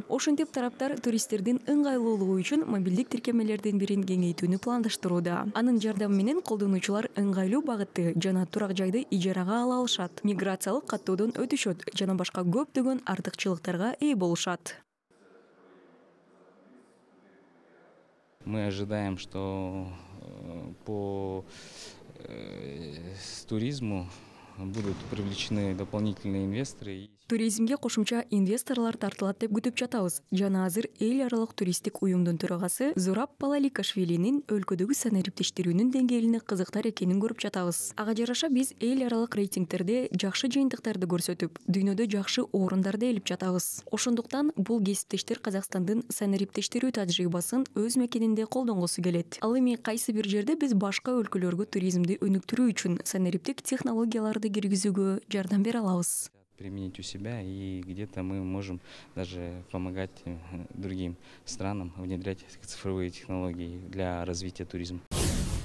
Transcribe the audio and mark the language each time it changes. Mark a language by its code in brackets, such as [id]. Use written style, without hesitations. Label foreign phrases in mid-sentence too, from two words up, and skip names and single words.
[ky] Ошентип тараптар туристтердин ыңгайлуулугу үчүн мобилдик тиркемелердин бирин кеңейтүүнү пландаштырууда. Анын жардамы менен колдонуучулар ыңгайлуу багытты жана турак жайды ижарага ала алышат, миграциялык каттоодон өтүшөт жана башка көптөгөн артыкчылыктарга ээ болушат. [ru] Мы ожидаем, что по туризму будут привлечены дополнительные инвесторы. [ky] Туризмге кошумча инвесторлор тартылат деп күтүп жатабыз. Жана азыр эл аралык туристтик уюмдун төрагасы Зураб Балаликашвилинин өлкөдөгү санариптештирүүнүн деңгээлине кызыктар экенин көрүп жатабыз. Ага жараша биз эл аралык рейтингтерде жакшы жыйынтыктарды көрсөтүп, дүйнөдө жакшы орундарды ээлеп жатабыз. Ошондуктан бул кесиптештер Казакстандын санариптештирүү тажрыйбасын өз мекенинде колдонгусу келет. Ал эми кайсы бир жерде биз башка өлкөлөргө туризмди өнүктүрүү үчүн санариптик технологияларды киргизүүгө жардам бере алабыз. [ru] Применить у себя, и где-то мы можем даже помогать другим странам внедрять цифровые технологии для развития туризма.